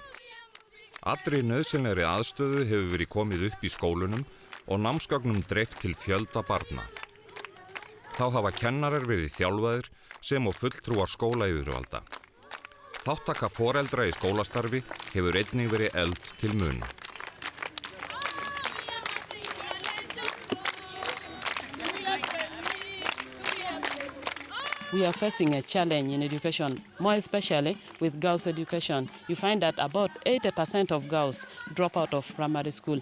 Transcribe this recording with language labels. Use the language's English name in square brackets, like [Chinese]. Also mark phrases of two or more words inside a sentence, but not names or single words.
[Icelandic] Allri nauðsynlegri aðstöðu hefur verið komið upp í skólunum og námsgögnum dreift til fjölda barna. Þá hafa kennarar verið þjálfaðir sem og fulltrúar skólayfirvalda. Þáttaka foreldra í skólastarfi hefur einnig verið efld til muna. [English] We are facing a challenge in education, more especially with girls' education. You find that about 80% of girls drop out of primary school.